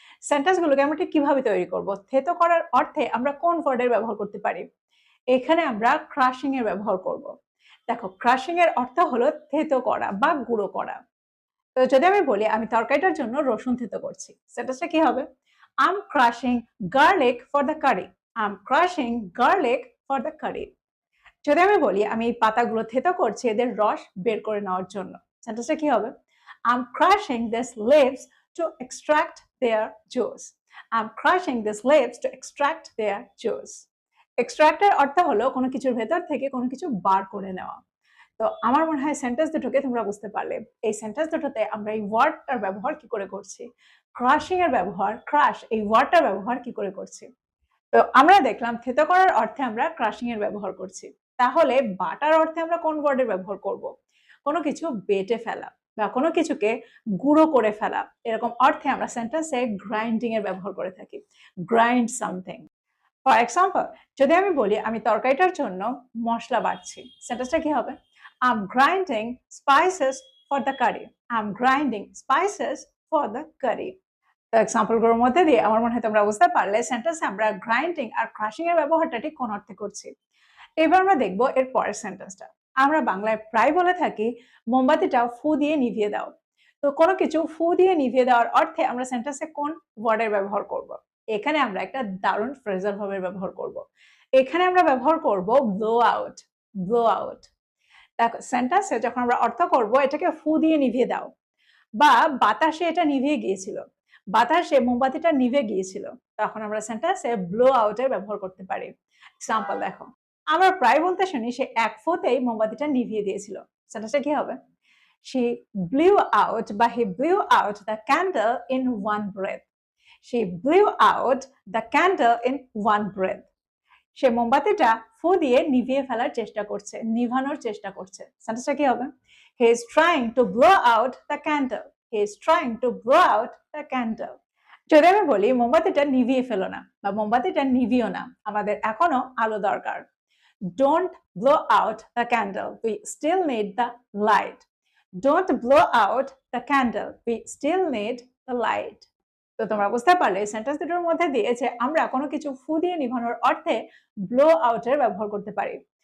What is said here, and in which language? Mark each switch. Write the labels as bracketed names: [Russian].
[Bangla] সেন্টেন্সগুলোকে আমরা ঠিক কিভাবে তৈরি করব? থেতো করার অর্থে আমরা কোন ওয়ার্ডের ব্যবহার করতে পারি? এখানে আমরা ক্রাশিং এর ব্যবহার করব। দেখো, ক্রাশিং এর অর্থ হলো থেতো করা বা গুঁড়ো করা। তো যদি আমি বলি আমি তরকারিটার জন্য রসুন থেতো করছি, সেটা কি হবে? [English] I'm crushing garlic for the curry. I'm crushing garlic for the curry. [Bangla] যদি আমি বলি আমি এই পাতাগুলো থেতো করছি এদের রস বের করে নেওয়ার জন্য, সেটা কি হবে? [English] I'm crushing these leaves to extract their juice. I'm crushing these leaves to extract their juice. [Bangla] এক্সট্রাক্টের অর্থ হলো কোনো কিছুর ভেতর থেকে কোনো কিছু বার করে নেওয়া। তো আমার মনে হয় সেন্টেন্স দুটোকে তোমরা বুঝতে পারলে। এই সেন্টেন্স দুটোতে আমরা এই ওয়ার্ডটার ব্যবহার কি করে করছি, ক্রাশিং এর ব্যবহার, ক্রাশ এই ওয়ার্ডটার ব্যবহার কি করে করছি। তো আমরা দেখলাম থেতো করার অর্থে আমরা ক্রাশিং এর ব্যবহার করছি। তাহলে বাটার অর্থে আমরা কোন ওয়ার্ডের ব্যবহার করব? কোনো কিছু বেটে ফেলা বা কোনো কিছুকে গুঁড়ো করে ফেলা, এরকম অর্থে আমরা সেন্টেন্সে গ্রাইন্ডিং এর ব্যবহার করে থাকি। [English] Grind something. [Bangla] ফর এক্সাম্পল, যদি আমি বলি আমি তরকারিটার জন্য মশলা বাটছি, সেন্টেন্সটা কি হবে? [English] I'm grinding spices for the curry. I'm grinding spices for the curry. [Bangla] তো এক্সাম্পল গুলোর মধ্যে দিয়ে আমার মনে হয় তোমরা বুঝতে পারলে সেন্টেন্সে আমরা গ্রাইন্ডিং আর ক্রাশিং এর ব্যবহারটা ঠিক কোন অর্থে করছি। এবার আমরা দেখবো এর পরের সেন্টেন্সটা। আমরা বাংলায় প্রায় বলে থাকি মোমবাতিটা ফু দিয়ে নিভিয়ে দাও। তো কোনো কিছু ফু দিয়ে নিভিয়ে দেওয়ার অর্থে আমরা সেন্টেন্সে কোন ওয়ার্ডের ব্যবহার করব? এখানে আমরা একটা দারুণ ফ্রেজাল ভাবে ব্যবহার করব। এখানে আমরা ব্যবহার করব ব্লো আউট। Blow out. দেখো, সেন্টেন্সে যখন আমরা অর্থ করব এটাকে ফু দিয়ে নিভিয়ে দাও, বা বাতাসে এটা নিভিয়ে গিয়েছিল, বাতাসে মোমবাতিটা নিভে গিয়েছিল, তখন আমরা সেন্টেন্সে ব্লো আউটের ব্যবহার করতে পারি। এক্সাম্পল দেখো, আমরা প্রায় বলতে শুনি সে এক ফোঁতেই মোমবাতিটা নিভিয়ে দিয়েছিল, সেটা কি হবে? [English] She blew out বা he blew out the candle in one breath. She blew out the candle in one breath. [Bangla] সে মোমবাতিটা ফু দিয়ে নিভিয়ে ফেলার চেষ্টা করছে, নিভানোর চেষ্টা করছে, সেন্টেন্সটা কি হবে? [English] He is trying to blow out the candle. He is trying to blow out the candle. [Bangla] যদি আমি বলি মোমবাতিটা নিভিয়ে ফেলো না বা মোমবাতিটা নিভিও না, আমাদের এখনো আলো দরকার। [English] Don't blow out the candle. We still need the light. Don't blow out the candle. We still need the light. [Bangla] তো তোমরা বুঝতে পারলে সেন্টেন্স দুটোর মধ্যে দিয়ে যে আমরা কোনো কিছু ফু দিয়ে নিভানোর অর্থে ব্লো আউটের ব্যবহার করতে পারি।